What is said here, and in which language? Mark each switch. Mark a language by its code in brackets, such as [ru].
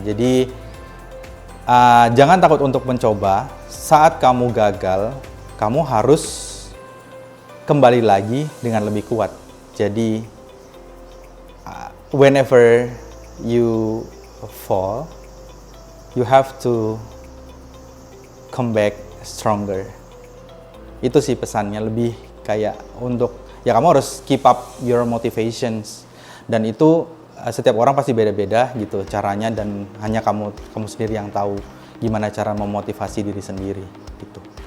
[id] Jadi jangan takut untuk mencoba. Saat kamu gagal, kamu harus kembali lagi dengan lebih kuat. [en] Jadi whenever you fall, you have to come back stronger. [id] Itu sih pesannya, lebih kayak untuk ya kamu harus [en] keep up your motivations. [id] Dan itu setiap orang pasti beda-beda gitu caranya, dan hanya kamu sendiri yang tahu gimana cara memotivasi diri sendiri gitu.